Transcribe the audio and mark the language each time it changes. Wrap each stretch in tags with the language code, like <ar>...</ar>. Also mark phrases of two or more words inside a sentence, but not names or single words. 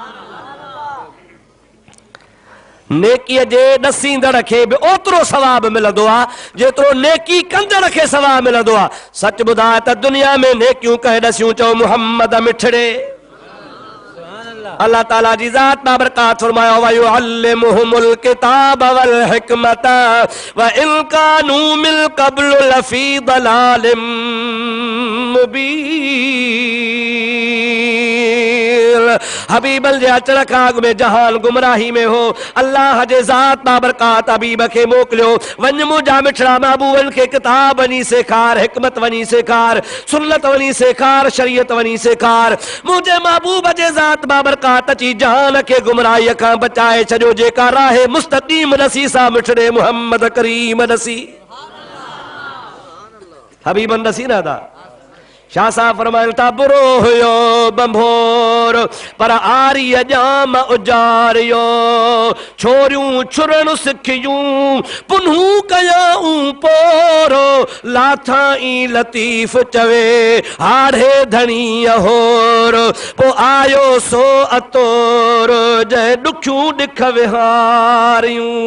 <sd>नेकीअ जे ॾसींदड़ खे बि ओतिरो सवाब मिलंदो आहे जेतिरो नेकी कंदड़ खे सवाब मिलंदो आहे। सच ॿुधाए त दुनिया में नेकियूं कंहिं ॾसियूं चओ मुहम्मद मिठड़े अल्लाह ताला जी ज़ात बाबरकात फरमाया</sd> <ar>ويعلمهم الكتاب والحكمة وإن كانوا من قبل لفي ضلال</ar> <sd>हबीबल जे अचण खां अॻु में जहान गुमराही में हो। अल्लाह जे ज़ात बाबरकात हबीब खे मोकिलियो, वञ मुंहिंजा मिठड़ा महबूबनि खे किताब वञी सेखार, हिकमत वञी सेखार, सुन्नत वञी सेखार, शरीयत वञी सेखार। मुंहिंजे महबूब जे ज़ात बाबरकात अची जहान खे गुमराहीअ खां बचाए छॾियो। जेका राह मुस्तक़ीम नसी सा मिठड़े मुहम्मद करीम नसी हबीबन नसी ना था। शाह साहब फरमाइनि था बुरो हुयो बंभोर पर आरी अजाम उजारियो, छोरियूं छुरण सिखियूं पुनहू कयाऊं पोरो, लाथाई लतीफ चवे हाड़े धणी होर, पो आयो सो अतोर जंहिं ॾुखियूं ॾिख विहारियूं।</sd>